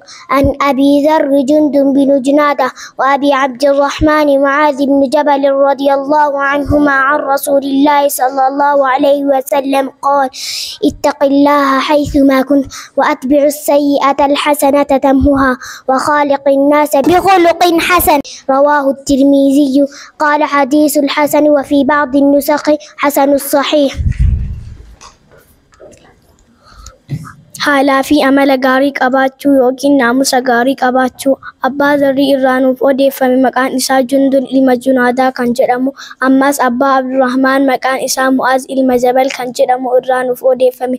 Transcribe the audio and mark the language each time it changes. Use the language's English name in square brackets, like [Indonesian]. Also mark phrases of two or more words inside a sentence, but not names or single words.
[Arabic] عن أبي ذر جندب بن جنادة وأبي عبد الرحمن معاذ بن جبل رضي الله عنهما عن رسول الله صلى الله عليه وسلم قال: اتق الله حيثما كنت وأتبع السيئة الحسنة تمحها وخالق الناس بخلق حسن. رواه الترمذي. قال: حديث الحسن، وفي بعض النسخ حسن الصحيح. [Oromo] Haalaa fi amala gaarii qabaachuu yookiin naamusa gaarii qabaachuu. Abbaa Zarrii irraa nuuf odeeffame maqaan isaa Jundub ilma Junaadaa kan jedhamu, ammas abbaa Abdurrahmaan maqaan isaa Mu'aaz ilma Jabal kan jedhamu irraa nuuf odeeffame.